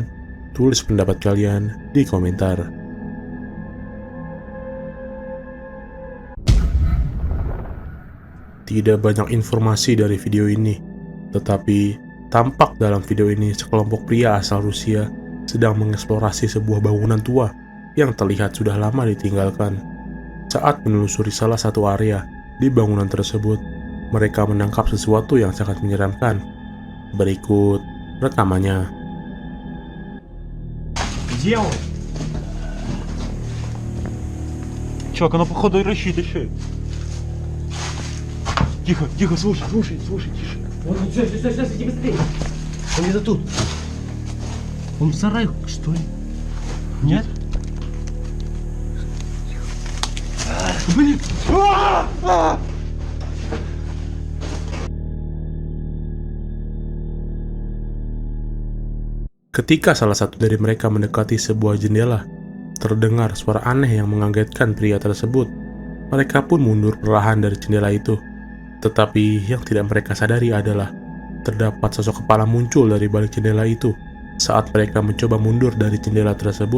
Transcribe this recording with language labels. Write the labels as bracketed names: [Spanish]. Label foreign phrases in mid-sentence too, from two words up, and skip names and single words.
[Indonesian] Tulis pendapat kalian di komentar. Tidak banyak informasi dari video ini, tetapi tampak dalam video ini sekelompok pria asal Rusia sedang mengeksplorasi sebuah bangunan tua yang terlihat sudah lama ditinggalkan. Saat menelusuri salah satu area di bangunan tersebut, mereka menangkap sesuatu yang sangat menyeramkan. Berikut rekamannya. [Russian] Где он? Чувак, оно походу рассчитывает. Тихо, тихо, слушай, тише. Стой, иди быстрее. Он где-то тут. Он в сарае, что ли? Нет? Блин! [Indonesian] Ketika salah satu dari mereka mendekati sebuah jendela, terdengar suara aneh yang mengagetkan pria tersebut. Mereka pun mundur perlahan dari jendela itu. Tetapi yang tidak mereka sadari adalah terdapat sosok kepala muncul dari balik jendela itu saat mereka mencoba mundur dari jendela tersebut.